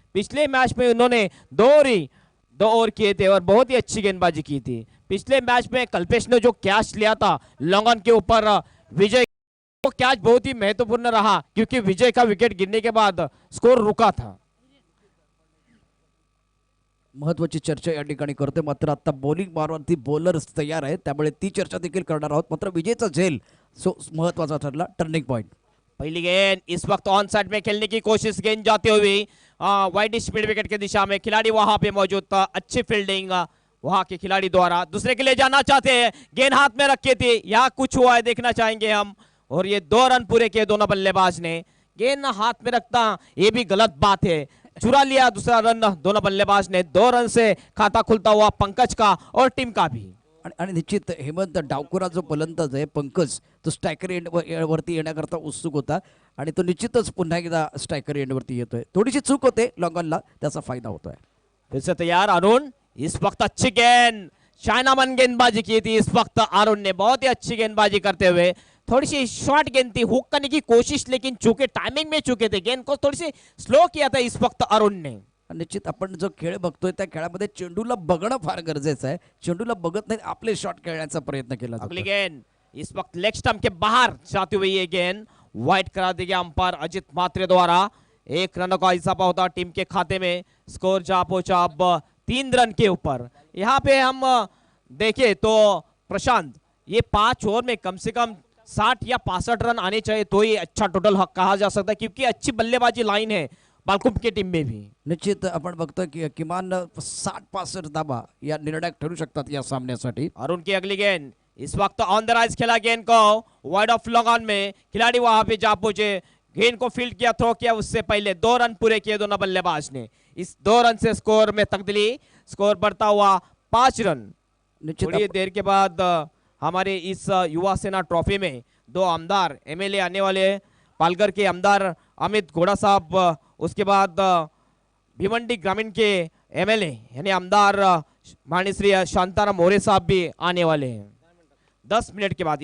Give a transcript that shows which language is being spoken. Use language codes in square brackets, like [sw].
[hi] पिछले मैच में उन्होंने 2 ओवर किए थे और बहुत ही अच्छी गेंदबाजी की थी। पिछले मैच में कल्पेश ने जो कैच लिया था लॉन्ग ऑन के ऊपर विजय, वो कैच बहुत ही महत्वपूर्ण रहा क्योंकि विजय का विकेट गिरने के बाद स्कोर रुका था। [mr] महत्वाची चर्चा या ठिकाणी करते, मात्र आता बॉलिंग मारवरती बॉलर्स तयार आहेत, त्यामुळे ती चर्चा देखील करणार आहोत। मात्र विजयचा झेल महत्वाचा ठरला, टर्निंग पॉइंट। [hi] पहली गेंद इस वक्त ऑन साइड में खेलने की कोशिश, गेंद जाते हुए वाइड स्पीड विकेट की दिशा में, खिलाड़ी वहां पे मौजूद था, अच्छी फील्डिंग वहां के खिलाड़ी द्वारा। दूसरे के लिए जाना चाहते हैं, गेंद हाथ में रखे थे, यहाँ कुछ हुआ है देखना चाहेंगे हम। और ये 2 रन पूरे किए दोनों बल्लेबाज ने। गेंद हाथ में रखता ये भी गलत बात है, चुरा लिया दूसरा रन दोनों बल्लेबाज ने। 2 रन से खाता खुलता हुआ पंकज का और टीम का भी। [mr] आणि निश्चित हेमंत डावकुरा जो फलंदाज आहे पंकज, तो स्ट्रायकर एंड वरती येण्याकरता उत्सुक होता आणि तो निश्चितच पुन्हा एकदा स्ट्रायकर एंड वरती येतोय। थोडीशी चूक होते लॉन्गॉनला, त्याचा फायदा होतोय। [hi] फिर से तैयार अरुण, इस वक्त अच्छी गेंद, चाइनामैन गेंदबाजी की थी इस वक्त अरुण ने, बहुत ही अच्छी गेंदबाजी करते हुए। थोड़ी सी शॉर्ट गेंद थी, हुक करने की कोशिश, लेकिन चूके टाइमिंग में चुके थे, गेंद को थोड़ी सी स्लो किया था इस वक्त अरुण ने। [mr] निश्चित आपण जो खेळ बघतोय त्या खेळामध्ये चेंडूला बघणं फार गरजेचं आहे। चेंडूला बघत नाही, आपले शॉट खेळण्याचा प्रयत्न केला जातो। [hi] अगली गेंद इस वक्त लेग स्टंप के बाहर जाती हुई ये गेंद वाइड करा दी गई अंपायर अजित मात्रे द्वारा। 1 रन का इजाफा होता टीम के खाते में, स्कोर जा पहुंचा अब 3 रन के ऊपर। यहाँ पे हम देखें तो प्रशांत, ये 5 ओवर में कम से कम 60 या 65 रन आने चाहिए तो ये अच्छा टोटल कहा जा सकता है, क्योंकि अच्छी बल्लेबाजी लाइन है बालकुम की टीम में भी। [mr] निश्चित आपण बघतोय की किमान 60-65 धावा या निर्णायक ठरू शकतात या सामन्यासाठी। [hi] अरुण की अगली गेंद इस वक्त ऑन द राइज खेला, गेंद को वाइड ऑफ लॉन्ग ऑन में, खिलाड़ी वहां पे जा पहुंचे, गेंद को फील्ड किया, थ्रो किया, उससे पहले 2 रन पूरे किए दोनों बल्लेबाज ने। इस 2 रन से स्कोर में तब्दीली, स्कोर बढ़ता हुआ 5 रन। थोड़ी देर के बाद हमारे इस युवा सेना ट्रॉफी में 2 आमदार एमएलए आने वाले, पालघर के आमदार अमित घोड़ा साहब, उसके बाद भिवंडी ग्रामीण के एमएलए यानी आमदार माननीय श्री शांताराम मोरे साहब भी आने वाले हैं 10 मिनट के बाद।